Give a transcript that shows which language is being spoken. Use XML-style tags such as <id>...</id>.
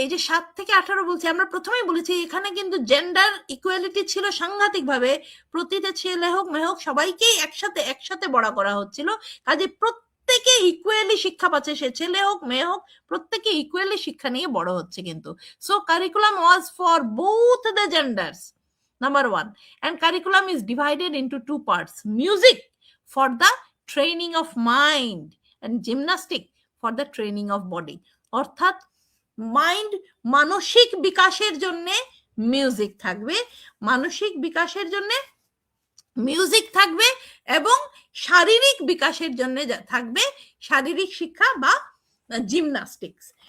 <bn>এই যে 7 থেকে 18 বলছি, আমরা প্রথমেই বলেছি এখানে কিন্তু জেন্ডার ইকুয়ালিটি ছিল সাংঘাতিক ভাবে। প্রতিটা ছেলে হোক মেয়ে হোক সবাইকেই একসাথে বড় করা হচ্ছিল। কাজে প্রত্যেকে ইকুয়ালি শিক্ষা পাচ্ছে, সে ছেলে হোক মেয়ে হোক, প্রত্যেকে ইকুয়ালি শিক্ষা নিয়ে বড় হচ্ছে কিন্তু।</bn> <en>So curriculum was for both the genders, number 1. And curriculum is divided into 2 parts: music for the training of mind and gymnastic for the training of body.</en> <bn>অর্থাৎ মাইন্ড, মানসিক বিকাশের জন্য মিউজিক থাকবে, মানসিক বিকাশের জন্য মিউজিক থাকবে, এবং শারীরিক বিকাশের জন্য থাকবে শারীরিক শিক্ষা বা জিমনাস্টিক্স।</bn>